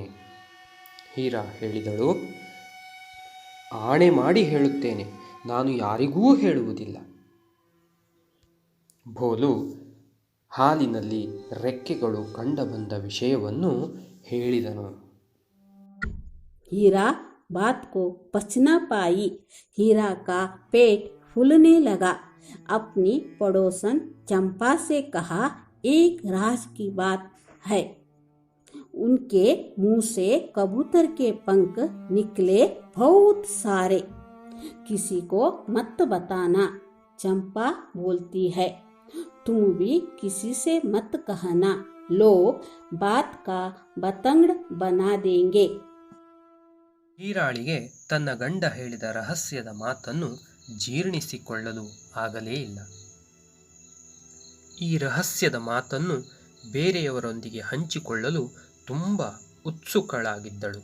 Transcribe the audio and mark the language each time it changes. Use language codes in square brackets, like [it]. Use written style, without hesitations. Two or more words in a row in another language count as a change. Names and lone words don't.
[kn] ಹೀರಾ ಹೇಳಿದಳು, ಆಣೆ ಮಾಡಿ ಹೇಳುತ್ತೇನೆ, ನಾನು ಯಾರಿಗೂ ಹೇಳುವುದಿಲ್ಲ. ಭೋಲು ಹಾಲಿನಲ್ಲಿ ರೆಕ್ಕೆಗಳು ಕಂಡುಬಂದ ವಿಷಯವನ್ನು ಹೇಳಿದನು. [hi] हीरा बात को पच न पाई। हीरा का पेट फूलने लगा। अपनी पड़ोसन चंपा से कहा, एक राज की बात है। उनके मुंह से कबूतर के पंख निकले बहुत सारे। किसी को मत बताना। चंपा बोलती है, तुम भी किसी से मत कहना, लोग बात का बतंगड़ बना देंगे। [kn] ಹೀರಾಳಿಗೆ ತನ್ನ ಗಂಡ ಹೇಳಿದ ರಹಸ್ಯದ ಮಾತನ್ನು ಜೀರ್ಣಿಸಿಕೊಳ್ಳಲು ಆಗಲೇ ಇಲ್ಲ. ಈ ರಹಸ್ಯದ ಮಾತನ್ನು ಬೇರೆಯವರೊಂದಿಗೆ ಹಂಚಿಕೊಳ್ಳಲು ತುಂಬ ಉತ್ಸುಕಳಾಗಿದ್ದಳು.